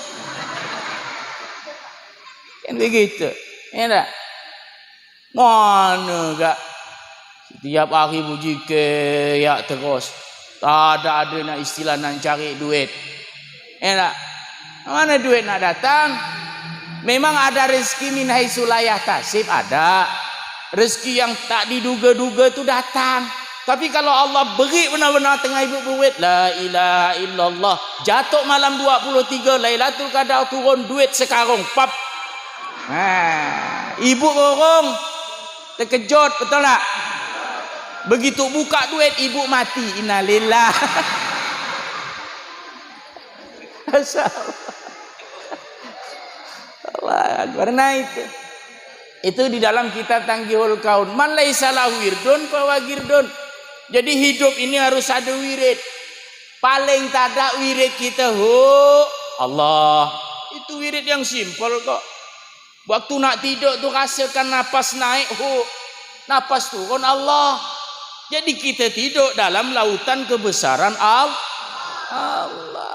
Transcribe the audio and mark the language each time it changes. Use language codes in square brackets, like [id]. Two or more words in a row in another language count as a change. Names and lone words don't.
[ms] Kan begitu. Ya tak? Mana tak? Setiap hari bujike ya terus. Tak ada nak istilah nak cari duit. Ya tak? Mana duit nak datang? Memang ada rezeki [ar] من حيث لا يحتسب, [ms] ada. Rezeki yang tak diduga-duga tu datang. Tapi kalau Allah beri benar-benar tengah ibu duit, [ar] لا إله إلا الله, [ms] jatuh malam 23 Lailatul Qadar, turun duit sekarung, pap. Ibu gorong terkejut, betul tak? Begitu buka duit, ibu mati. Innalillah. Allah karena itu di dalam kitab Tangkihul Qaul, [ar] من ليس له ورد فقرد. [ms] Jadi hidup ini harus ada wirid. Paling tak ada wirid kita, Allah. Itu wirid yang simpel kok. Waktu nak tidur tu rasakan napas naik, napas turun, Allah. Jadi kita tidur dalam lautan kebesaran Allah.